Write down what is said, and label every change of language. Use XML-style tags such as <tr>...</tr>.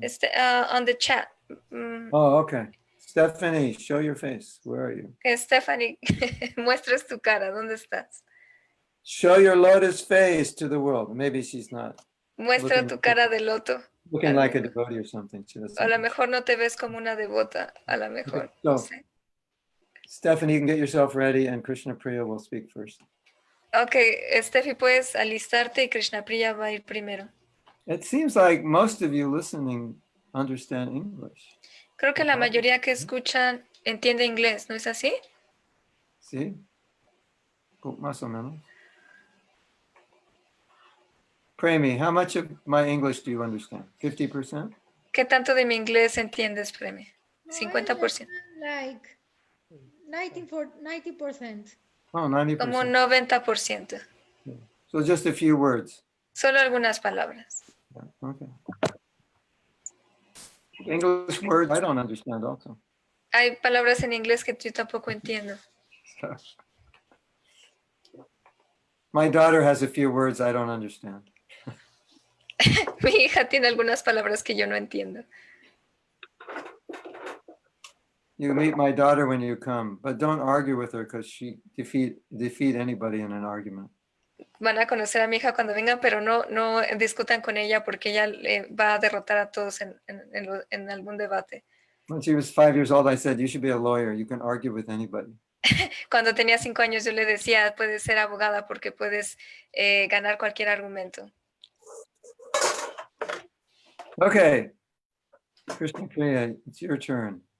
<en>It's on the chat. Oh, okay. Stephanie, show your face. Where are you?</en> <es>Stephanie, muestras tu cara. ¿Dónde estás?</es> <en>Show your lotus face to the world. Maybe she's not.</en> <es>Muestra tu cara de loto.</es> <en>Looking like a devotee or something.</en> <es>A lo mejor no te ves como una devota. A lo mejor.</es> <en>Okay, so, Stephanie, you can get yourself ready, and Krishna Priya will speak first.</en> <es>Okay, Steffi, puedes alistarte y Krishna Priya va a ir primero.</es> <en>It seems like most of you listening understand English.</en> <es>Creo que la mayoría que escuchan entiende inglés, ¿no es así? Sí. Más o menos.</es> <en>Premi, how much of my English do you understand? 50%?</en> <es>¿Qué tanto de mi inglés entiendes, Premi?</es> <en>50%. Like 90%. Oh, 90%.</en> <es>Como 90%.</es> <en>So just a few words.</en> <es>Solo algunas palabras.</es> <en>Okay. English words I don't understand also.</en> <es>Hay palabras en inglés que yo tampoco entiendo.</es> <en>My daughter has a few words I don't understand.</en> <es>Mi hija tiene algunas palabras que yo no entiendo.</es> <en>You meet my daughter when you come, but don't argue with her because she defeat anybody in an argument.</en> <es>Van a conocer a mi hija cuando vengan, pero no discutan con ella porque ella va a derrotar a todos en algún debate.</es> <en>When she was 5 years old, I said, you should be a lawyer. You can argue with anybody.</en> <es>Cuando tenía 5 años yo le decía, puedes ser abogada porque puedes ganar cualquier argumento.</es> <en>Okay. Krishna Priya, it's your turn.</en>